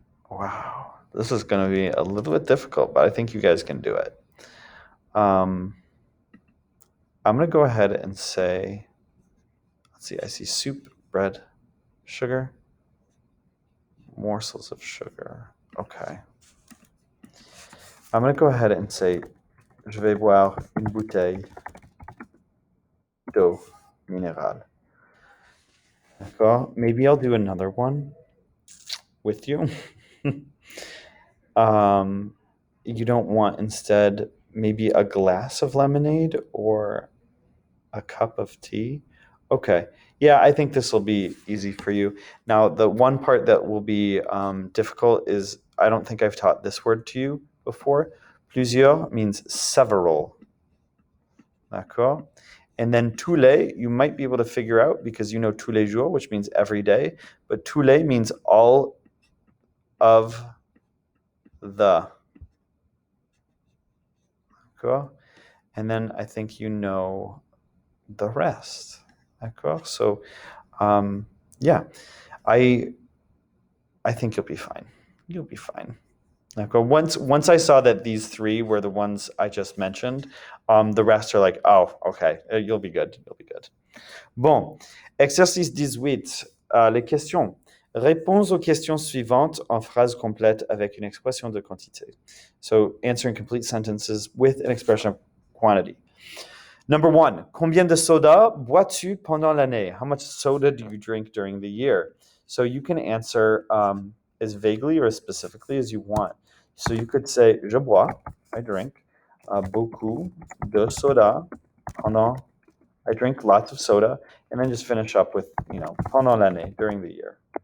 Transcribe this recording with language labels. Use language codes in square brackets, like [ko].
[en] Wow, this is going to be a little bit difficult, but I think you guys can do it. I'm going to go ahead and say, let's see, I see soup, bread, sugar, morsels of sugar. Okay. I'm going to go ahead and say, [fr] je vais boire une bouteille d'eau minérale. D'accord? [en] Maybe I'll do another one with you. You don't want instead maybe a glass of lemonade or a cup of tea? Okay. Yeah, I think this will be easy for you. Now, the one part that will be difficult is I don't think I've taught this word to you before. Plusieurs means several. [fr] D'accord? [en] And then tous les, you might be able to figure out because you know [fr] tous les jours, [en] which means every day. But tous les means all of the. [fr] D'accord? [en] And then I think you know the rest. D'accord? So, yeah, I think you'll be fine. You'll be fine. Okay. Once I saw that these 3 were the ones I just mentioned, the rest are like, oh, okay, you'll be good. You'll be good. [fr] Bon, exercice 18. Les questions. Réponds aux questions suivantes en phrase complète avec une expression de quantité. [en] So, answering complete sentences with an expression of quantity. Number 1, [fr] combien de soda bois-tu pendant l'année? [en] How much soda do you drink during the year? So you can answer as vaguely or as specifically as you want. So you could say, [fr] je bois, [en] I drink, [fr] beaucoup de soda pendant [en] I drink lots of soda, and then just finish up with, [fr] pendant l'année, [en] during the year.